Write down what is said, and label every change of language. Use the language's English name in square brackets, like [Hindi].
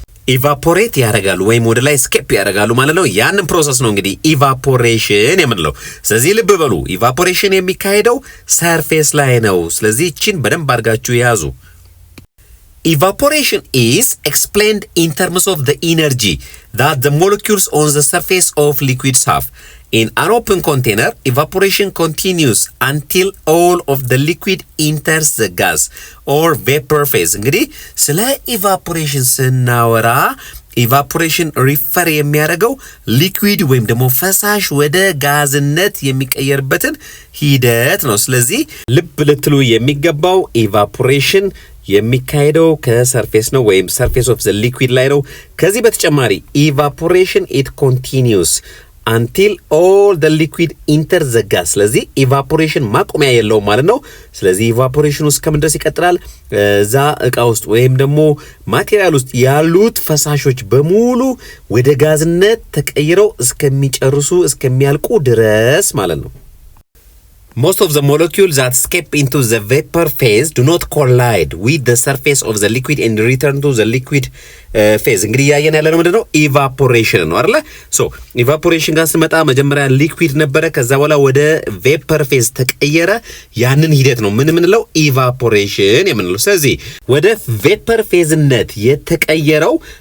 [Amharic] ኢቫፖሬት ያደርጋሉ ወይም ወደ ላይ ስኬፕ ያደርጋሉ ማለት ነው። ያንን ፕሮሰስ ነው እንግዲህ ኢቫፖሬሽን የምንለው። ስለዚህ ልብ በሉ ኢቫፖሬሽን የሚካሄደው ሰርፌስ ላይ ነው። ስለዚህ እቺን በደንብ አድርጋችሁ ያዙ። [English] Evaporation is explained in terms of the energy that the molecules on the surface of liquids have. In an open container, evaporation continues until all of the liquid enters the gas or vapor phase. [Amharic] እንግዲህ ስለ evaporation ስናወራ ኢቫፖሬሽን ሪፈር የሚያደርገው ሊኩዊድ ወይም ደግሞ ፈሳሽ ወደ ጋዝነት የሚቀየርበትን ሂደት ነው። ስለዚህ ልብ ልትሉ የሚገባው ኢቫፖሬሽን የሚካሄደው ከሰርፌስ ነው ወይም ሰርፌስ ኦፍ ዘ ሊኩዊድ ላይ ነው። ከዚህ በተጨማሪ ኢቫፖሬሽን ኢት ኮንቲኒዩስ [English] until all the liquid enter the gas። [Amharic] ስለዚህ ኢቫፖሬሽን ማቆሚያ የለውም ማለት ነው። ስለዚህ ኢቫፖሬሽኑ እስከምን ድረስ ይቀጥላል? እዛ እቃ ውስጥ ወይም ደግሞ ማቴሪያል ውስጥ ያሉት ፈሳሾች በሙሉ ወደ ጋዝነት ተቀይረው እስከሚያልቁ ድረስ ማለት ነው። [English] Most of the molecules that escape into the vapor phase do not collide with the surface of the liquid and return to the liquid [Amharic] ፌዝ እንግዲህ ያየን ያለነው ምንድነው ኢቫፖሬሽን ነው አይደል ሶ ኢቫፖሬሽን ጋር ስመጣ መጀመሪያ ሊኩዊድ ነበረ ከዛ በኋላ ወደ ቬፐር ፌዝ ተቀየረ ያንን ሂደት ነው ምን ምንለው ኢቫፖሬሽን የምንለው ስለዚህ ወደ ቬፐር ፌዝነት የተቀየረው